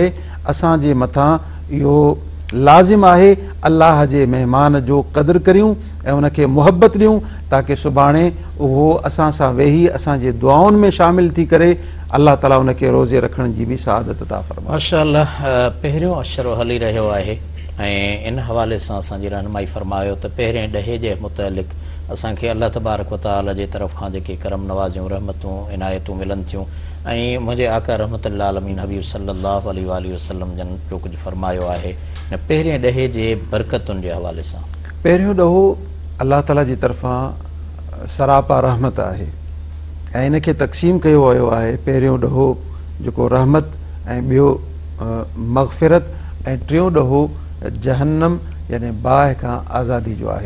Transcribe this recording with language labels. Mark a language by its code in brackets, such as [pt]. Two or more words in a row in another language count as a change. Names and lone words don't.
[sd] असांजे मथां इहो लाज़िम आहे अल्लाह जे महिमान जो क़दुरु करियूं ऐं उनखे मुहबत ॾियूं ताकी सुभाणे उहो असां सां वेही असांजे दुआउनि में शामिल थी करे अल्लाह ताला उनखे रोज़े रखण जी बि सआदत अता फरमाए। माशाअल्लाह, पहिरियों अशरो हली रहियो आहे ऐं इन हवाले सां असांजी रहनुमाई फरमायो त पहिरें ॾहे जे मुतअलिक़ असांखे अल्लाह [ar] تبارك وتعالى [sd] जे तरफ़ खां जेके करम नवाज़ियूं रहमतूं इनायतूं मिलनि थियूं ऐं मुंहिंजे आका [ar] رحمة الله عالمين [sd] हबीब [ar] صلى الله عليه وسلم [sd] जन जो कुझु फरमायो आहे न पहिरें ॾहे जे बरकतुनि जे हवाले सां। पहिरियों ॾहो अल्लाह ताला जी तरफ़ां सरापा रहमत आहे ऐं इनखे तक़सीम कयो वियो आहे। पहिरियों ॾहो जेको रहमत ऐं ॿियो मग़फ़िरत ऐं टियों ॾहो जहन्नम यानी बाहि खां आज़ादी जो आहे।